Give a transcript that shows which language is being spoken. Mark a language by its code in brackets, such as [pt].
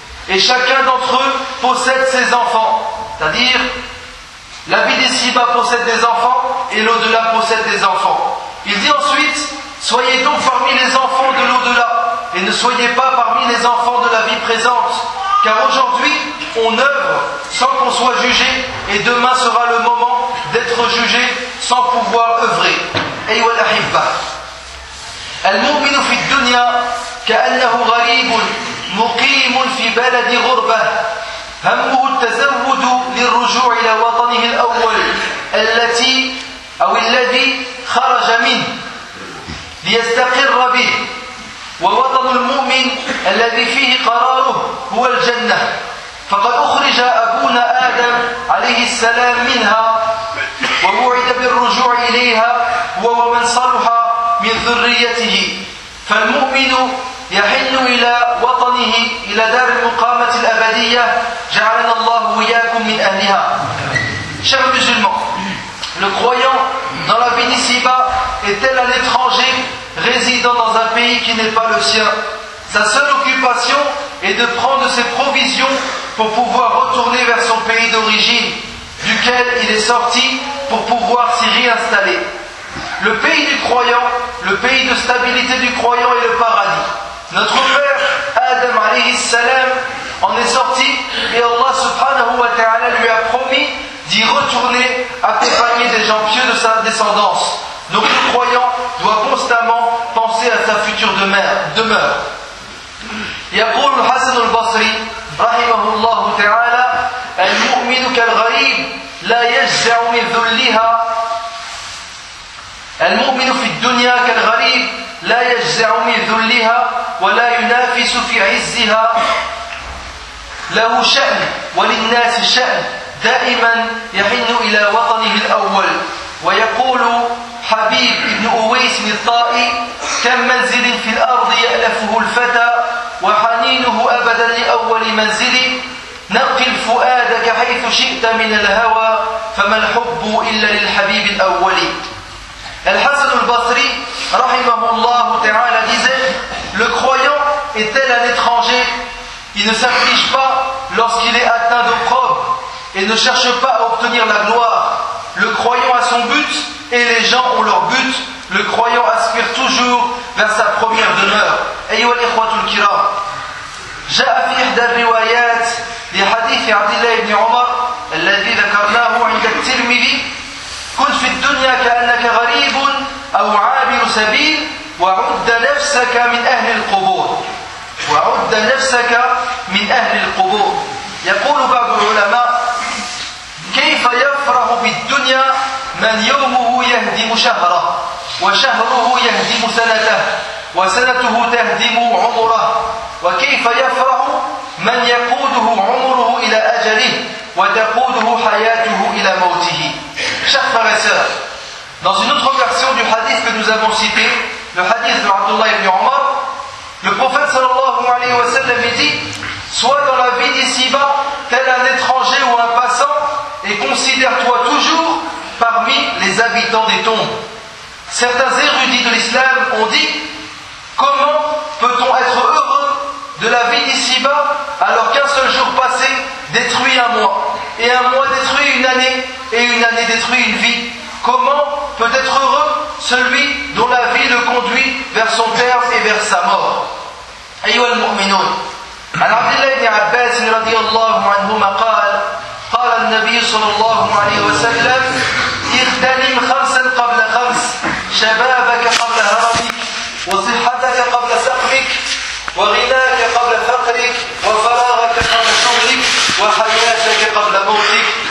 [fr] Et chacun d'entre eux possède ses enfants. C'est-à-dire, la vie d'ici-bas possède des enfants, et l'au-delà possède des enfants. Il dit ensuite: soyez donc parmi les enfants de l'au-delà, et ne soyez pas parmi les enfants de la vie présente. Car aujourd'hui, on œuvre sans qu'on soit jugé, et demain sera le moment d'être jugé sans pouvoir œuvrer. [ar] أيها الأحبة، المؤمن في الدنيا كأنه غريب مقيم في بلد غربة، همه التزود للرجوع إلى وطنه الأول التي أو الذي خرج منه ليستقر به، ووطن المؤمن الذي فيه قراره هو الجنة، فقد أخرج أبونا آدم عليه السلام منها ووعد بالرجوع إليها هو ومن صلح من ذريته. فالمؤمن يحن إلى وطنه، إلى دار المقامة الأبدية جعلنا الله وإياكم من أهلها. شيخ المسلمين، [fr] le croyant dans la vie ici-bas est-elle à l'étranger résidant dans un pays qui n'est pas le sien. Sa seule occupation est de prendre ses provisions pour pouvoir retourner vers son pays d'origine, duquel il est sorti pour pouvoir s'y réinstaller. Le pays du croyant, le pays de stabilité du croyant est le paradis. Notre père, Adam alayhi salam, en est sorti et Allah subhanahu wa ta'ala lui a promis d'y retourner accompagné des gens pieux de sa descendance. Donc le croyant doit constamment penser à sa future demeure. [ar] يقول الحسن البصري رحمه الله تعالى المؤمن كالغريب لا يجزع من ذلها المؤمن في الدنيا كالغريب لا يجزع من ذلها ولا ينافس في عزها له شأن وللناس شأن دائما يحن إلى وطنه الأول ويقول حبيب بن أويس الطائي كم منزل في الأرض يألفه الفتى وحنينه أبدا لأول منزل نقل فؤادك حيث شئت من الهوى فما الحب إلا للحبيب الأول. [fr] الحسن البصري [ar] رحمه الله تعالى [fr] disait: le croyant est-il à l'étranger? Il ne s'afflige pas lorsqu'il est atteint d'opprobre et ne cherche pas à obtenir la gloire. Le croyant a son but et les gens ont leur but. Le croyant aspire toujours vers sa première demeure. [ar] أيها الإخوة الكرام، جاء في إحدى الروايات لحديث عبد الله بن عمر الذي ذكرناه عند الترمذي: كن في الدنيا كأنك غريب أو عابر سبيل وعد نفسك من أهل القبور. وعد نفسك من أهل القبور. يقول بعض العلماء: كيف يفرح بالدنيا من يومه يهدم شهره وشهره يهدم سنته وسنته تهدم عمره، وكيف يفرح من يقوده عمره إلى أجله وتقوده حياته إلى موته. [fr] Chers frères et sœurs, dans une autre version du hadith que nous avons cité, le hadith de Abdullah ibn Omar, le prophète sallallahu alayhi wa sallam dit: sois dans la vie d'ici-bas tel un étranger ou un passant et considère-toi toujours parmi les habitants des tombes. Certains érudits de l'islam ont dit: comment peut-on être heureux de la vie d'ici-bas alors qu'un seul jour passé détruit un mois, et un mois détruit une année, et une année détruit une vie? Comment peut être heureux celui dont la vie le conduit vers son terme et vers sa mort? [ar] أيها المؤمنون، عن عبد الله بن عباس رضي الله عنهما قال: قال النبي صلى الله عليه وسلم: اغتنم خمسا قبل خمس، شبابك قبل هرمك، وصحتك قبل سقمك، وغناك قبل فقرك، وفراغك قبل شغلك، وحياتك قبل موتك.